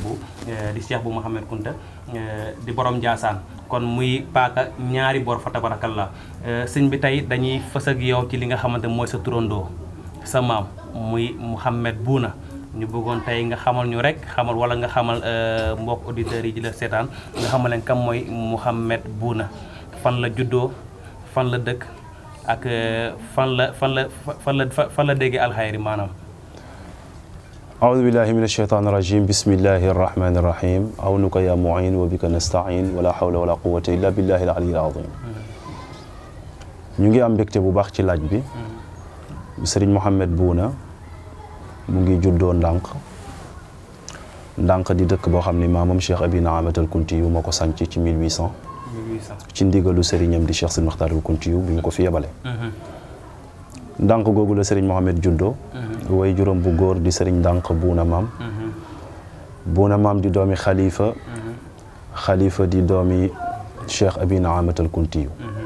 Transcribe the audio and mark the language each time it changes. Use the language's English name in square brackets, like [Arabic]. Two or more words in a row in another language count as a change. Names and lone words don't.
[Wolof] bu di Cheikh bu Mouhamed Kunta di borom Njaasaan kon muy paaka ñaari bor fa tabarakallah sëñ bi tey dañuy fës ak yow ci li nga xamante mooy sa turandoo sa maam muy Mouhamed Bouna ñu bëggoon tey nga xamal ñu rek wala nga xamal mbokk auditeurs yi di la seetaan nga xamal leen kam mooy Mouhamed Bouna fan la juddoo fan la dëkk ak fan la déggee alxayri maanaam. [Arabic] أعوذ بالله من الشيطان الرجيم بسم الله الرحمن الرحيم عونك يا معين وبك نستعين ولا حول ولا قوة إلا بالله العلي العظيم [Wolof] ñu ngi am mbégte bu baax ci laaj bi Serigne Mouhamed Bouna mu ngi juddoo Ndànk di dëkk boo xam ne maamam Cheikh Abi Naamat al Kunti yu moo ko sanc ci 1800 ci ndigalu sëriñam di Cheikh Sidi Maxtaar al Kunti yu bi mu ko fi yebale Ndànk googu la Serigne Mouhamed juddoo way juróom bu góor di Serigne Ndànk Bouna maam Bouna maam di doomi xalifa di doomi Cheikh Abi Naamat al Kunti yu